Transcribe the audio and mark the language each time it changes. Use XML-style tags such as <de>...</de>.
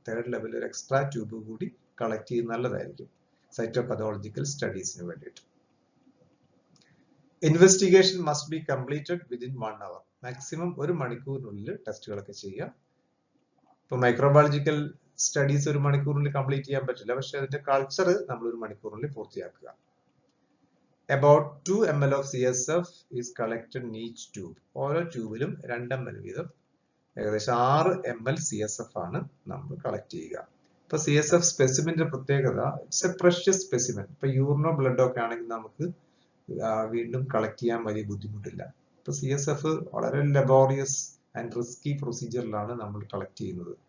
<ml>Third ലെവലിൽ ഒരു extra tube കൂടി കളക്ട് ചെയ്യുന്നത് നല്ലതായിരിക്കും സൈറ്റോപതോളജിക്കൽ സ്റ്റഡീസിന് വേണ്ടിയിട്ട്.</ml> <en>Investigation must be completed within 1 hour.</en> <ml>Maximum 1 മണിക്കൂറിനുള്ളിൽ ടെസ്റ്റുകളൊക്കെ ചെയ്യുക. ഇപ്പൊ മൈക്രോബയോളജിക്കൽ സ്റ്റഡീസ് 1 മണിക്കൂറിൽ കംപ്ലീറ്റ് ചെയ്യാൻ പറ്റില്ല, പക്ഷെ അതിന്റെ കൾച്ചർ നമ്മൾ 1 മണിക്കൂറിൽ പൂർത്തിയാക്കുക.</ml> <en>About 2 ml of CSF is collected in each tube.</en> <ml>ഓരോ ട്യൂബിലും 2 ml വീതം ഏകദേശം 6 ml CSF ആണ് നമ്മൾ കളക്ട് ചെയ്യുക. ഇപ്പൊ CSF സ്പെസിമെന്റെ പ്രത്യേകത,</ml> <en>It's a precious specimen.</en> <ml>ഇപ്പൊ യൂറിനോ ബ്ലഡോ ഒക്കെ ആണെങ്കിൽ നമുക്ക് വീണ്ടും കളക്ട് ചെയ്യാൻ വലിയ ബുദ്ധിമുട്ടില്ല. ഇപ്പൊ CSF വളരെ ലബോറിയസ് ആൻഡ് റിസ്കി പ്രൊസീജിയറിലാണ് നമ്മൾ കളക്ട് ചെയ്യുന്നത്.</ml>